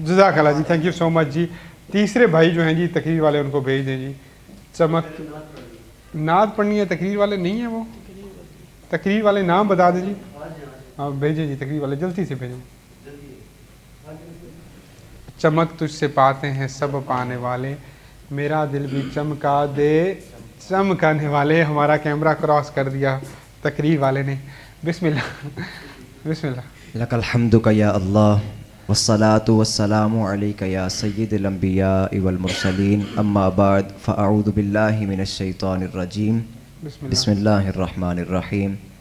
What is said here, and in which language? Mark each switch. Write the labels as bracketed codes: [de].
[ur] جزاک اللہ جی، thank you so مچ جی۔ تیسرے بھائی جو ہیں جی تقریر والے ان کو بھیج دیں جی۔ چمک نعت پڑھنی ہے، تقریر والے نہیں ہیں، وہ تقریر والے نام بتا دیں جی، ہاں بھیجیں جی، تقریر والے جلدی سے بھیجیں۔ چمک تجھ سے پاتے ہیں سب پانے والے، میرا دل بھی چمکا دے چمکانے والے. ہمارا کیمرہ کراس کر دیا تقریر والے نے. بسم اللہ بسم اللہ. [ar] لک الحمد یا اللہ والصلاة والسلام علیک یا سید الانبیاء والمرسلین اما بعد فاعوذ باللہ من الشیطان الرجیم بسم اللہ الرحمن الرحیم.